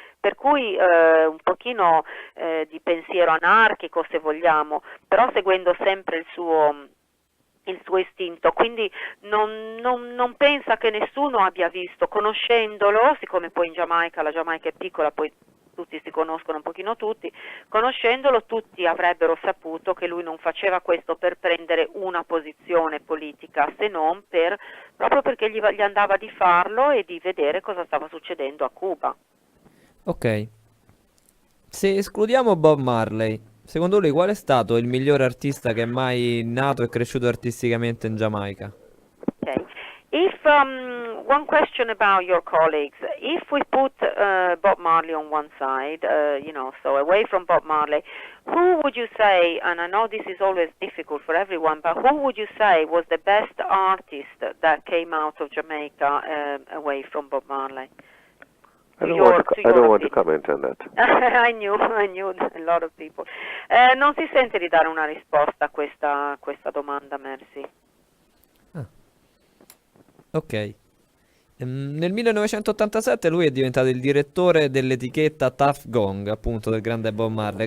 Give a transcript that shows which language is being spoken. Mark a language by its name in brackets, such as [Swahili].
[Italian] Per cui un pochino di pensiero anarchico, se vogliamo, però seguendo sempre il suo istinto, quindi non pensa che nessuno abbia visto, conoscendolo, siccome poi la Giamaica è piccola, poi tutti si conoscono un pochino tutti, conoscendolo tutti avrebbero saputo che lui non faceva questo per prendere una posizione politica, se non proprio perché gli andava di farlo e di vedere cosa stava succedendo a Cuba. Ok, se escludiamo Bob Marley, secondo lui qual è stato il miglior artista che è mai nato e cresciuto artisticamente in Giamaica? [English] Okay. If one question about your colleagues, if we put Bob Marley on one side, so away from Bob Marley, who would you say, and I know this is always difficult for everyone, but who would you say was the best artist that came out of Jamaica away from Bob Marley? I don't want to comment on that. I knew a lot of people. [Italian] Non si sente di dare una risposta a questa domanda, Mercy. Ok. Nel 1987 lui è diventato il direttore dell'etichetta Tuff Gong, appunto, del grande Bob Marley.